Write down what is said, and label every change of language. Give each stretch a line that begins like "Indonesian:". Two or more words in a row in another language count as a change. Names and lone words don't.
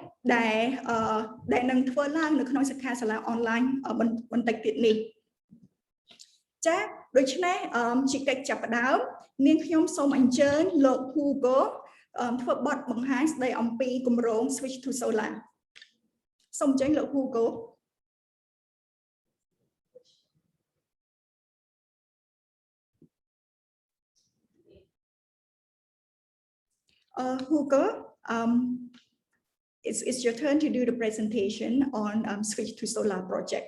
Khmer: ដែលនឹងធ្វើឡើងនៅក្នុងសិក្ខាសាលាអនឡាញបន្តិចទៀតនេះ ចាដូច្នេះជាកិច្ចចាប់ផ្ដើមនាងខ្ញុំសូមអញ្ជើញលោក Hugo ធ្វើបទបង្ហាញស្ដីអំពីគម្រោង Switch to Solar សូមអញ្ជើញលោក Hugo Hugo
English: it's your turn to do the presentation on Switch to Solar project.